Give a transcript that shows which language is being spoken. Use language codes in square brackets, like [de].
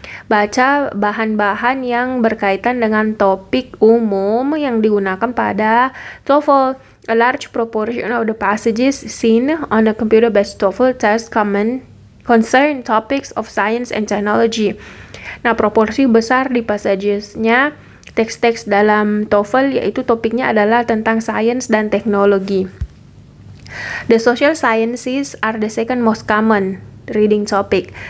[id] Baca bahan-bahan yang berkaitan dengan topik umum yang digunakan pada TOEFL. [en] A large proportion of the passages seen on the computer-based TOEFL test concern topics of science and technology. [id] Nah, proporsi besar di passagesnya teks-teks dalam TOEFL yaitu topiknya adalah tentang sains dan teknologi. [en] The social sciences are the second most common reading topic.